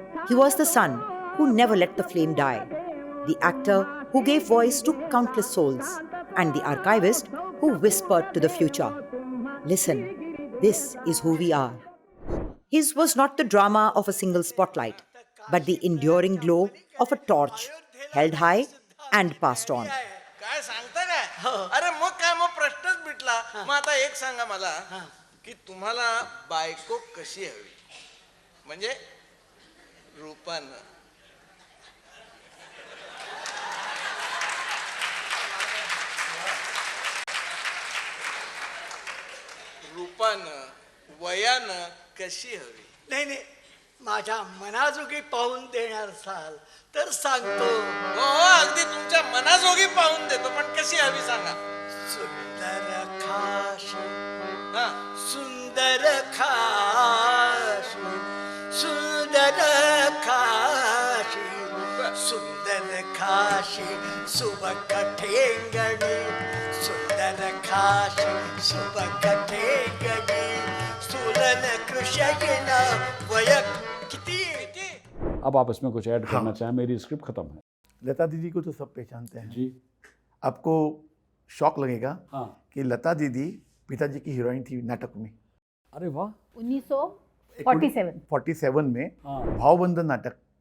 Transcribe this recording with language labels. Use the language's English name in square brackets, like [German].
[English] He was the son who never let the flame die, the actor who gave voice to countless souls, and the archivist who whispered to the future, "Listen, this is who we are." His was not the drama of a single spotlight, but the enduring glow of a torch held high and passed on. [Marathi] काय सांगता काय? अरे मग काय, मग प्रश्नच मिटला. मग आता एक सांगा मला की तुम्हाला बायको कशी हवी, म्हणजे रूपानं. रूपानं, वयानं कशी हवी? नाही नाही, माझ्या मनाजोगी पाहून देणार असाल तर सांगतो. हो हो, अगदी तुमच्या मनाजोगी पाहून देतो, पण कशी हवी सांगा. सुंदर खाशी, हा, सुंदर खाशी, सुंदर खाशी, सुंदर खाशी, सुबक ठेंगणी, सुंदर खाशी, सुबक ठेंगणी, सुलन कृष्ण वय किती. [Hindi] अब आप इसमें कुछ ऐड करना चाहें, मेरी स्क्रिप्ट खत्म है। लता दीदी को तो सब पहचानते हैं। जी आपको शौक लगेगा हाँ, कि लता दीदी पिताजी की हीरोइन थी नाटक में। अरे वाह, 1947 47 में हाँ भावबंधन नाटक